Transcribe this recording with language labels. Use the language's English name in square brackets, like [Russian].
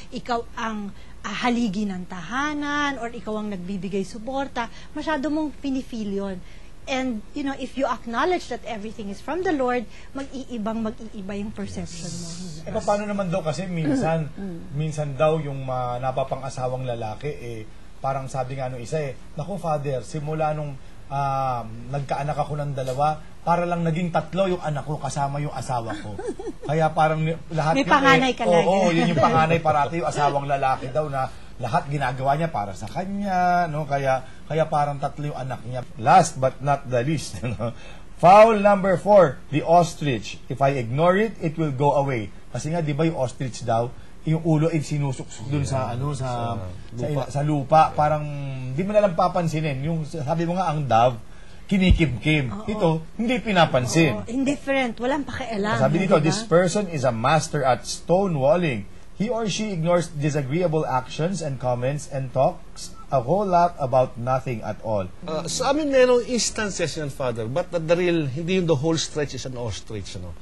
[Filipino] Ikaw ang haligi ng tahanan or ikaw ang nagbibigay suporta. Masyado mong pinifeel yun. [English] And, if you acknowledge that everything is from the Lord, mag-iiba yung perception mo. [Filipino] Paano naman daw kasi minsan daw yung napapang-asawang lalaki, parang sabi nga nung isa naku Father, simula nung nagkaanak ako ng 2, para lang naging 3 yung anak ko kasama yung asawa ko. Kaya parang lahat may panganay ka lagi. Oo, yun yung panganay parati yung asawang lalaki daw na lahat ginagawa niya para sa kanya, no? Kaya parang 3 yung anak niya. Last but not the least, foul number 4, the ostrich. [English] If I ignore it, it will go away. [Filipino] Kasi nga 'di ba yung ostrich daw, yung ulo ay sinusuksok dun sa lupa, parang hindi mo na lang papansinin. Yung sabi mo nga ang dove, kinikimkim. Ito, hindi pinapansin. Indifferent, walang pakialam. Sabi dito, this person is a master at stonewalling. [English] He or she ignores disagreeable actions and comments and talks a whole lot about nothing at all. [Filipino] Sa amin merong instances yan, Father, but the real, hindi yung the whole stretch is an ostrich.